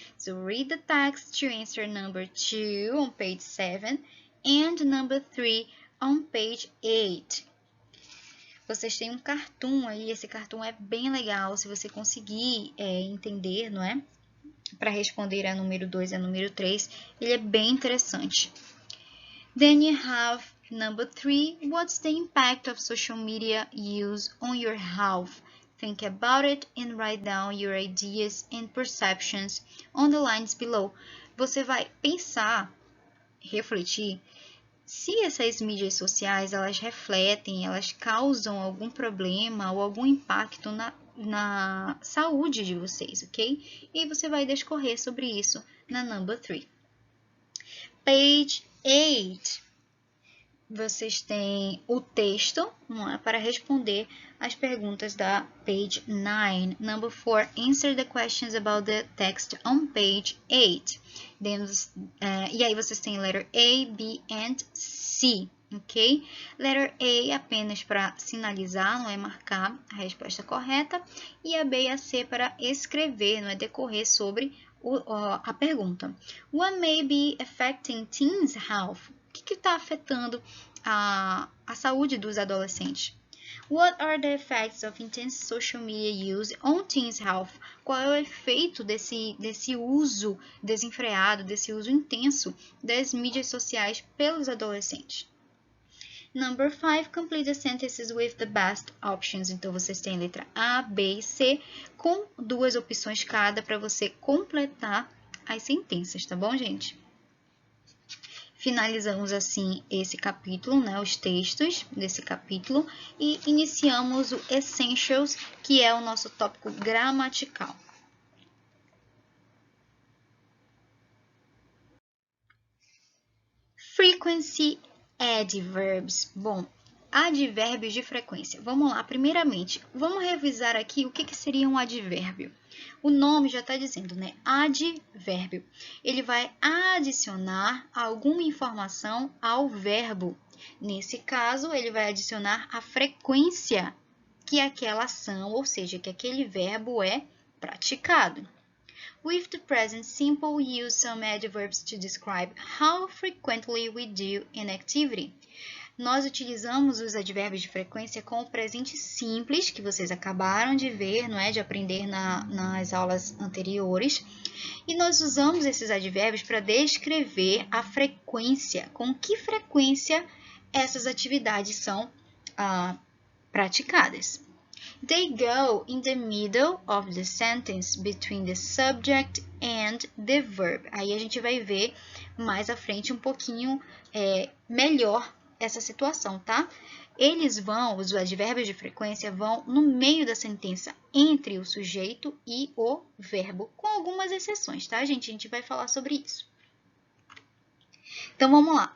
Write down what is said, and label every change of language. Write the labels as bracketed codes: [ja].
[en] So read the text to answer number 2 on page 7 and number 3 on page 8. [pt] Vocês têm um cartoon aí, esse cartoon é bem legal, se você conseguir entender, não é? Para responder a número 2 e a número 3, ele é bem interessante. [en] Then you have number 3, what's the impact of social media use on your health? Think about it and write down your ideas and perceptions on the lines below. [pt] Você vai pensar, refletir, se essas mídias sociais, elas refletem, elas causam algum problema ou algum impacto na saúde de vocês, ok? E você vai discorrer sobre isso na [en] number 3. Page 8. [pt] Vocês têm o texto, não é, para responder as perguntas da page 9. [en] Number 4, answer the questions about the text on page 8. [pt] E aí vocês têm [en] letter A, B and C, [pt] ok? [en] Letter A [pt] apenas para sinalizar, não é, marcar a resposta correta. E a B e a C para escrever, não é, decorrer sobre a pergunta. [en] What may be affecting teens' health? [pt] O que está afetando a saúde dos adolescentes? [en] What are the effects of intense social media use on teens' health? [pt] Qual é o efeito desse uso desenfreado, desse uso intenso das mídias sociais pelos adolescentes? [en] Number 5, complete the sentences with the best options. [pt] Então, vocês têm letra A, B e C, com 2 opções cada para você completar as sentenças, tá bom, gente? Finalizamos assim esse capítulo, né, os textos desse capítulo, e iniciamos o Essentials, que é o nosso tópico gramatical. [en] Frequency adverbs. [pt] Bom, advérbios de frequência. Vamos lá, primeiramente, vamos revisar aqui o que seria um advérbio. O nome já está dizendo, né? Advérbio. Ele vai adicionar alguma informação ao verbo. Nesse caso, ele vai adicionar a frequência que aquela ação, ou seja, que aquele verbo é praticado. [en] With the present simple, use some adverbs to describe how frequently we do an activity. [pt] Nós utilizamos os advérbios de frequência com o presente simples, que vocês acabaram de ver, não é? De aprender nas aulas anteriores. E nós usamos esses advérbios para descrever a frequência, com que frequência essas atividades são praticadas. [en] They go in the middle of the sentence between the subject and the verb. [pt] Aí a gente vai ver mais à frente um pouquinho melhor essa situação, tá? Os advérbios de frequência vão no meio da sentença, entre o sujeito e o verbo, com algumas exceções, tá, gente? A gente vai falar sobre isso. Então, vamos lá.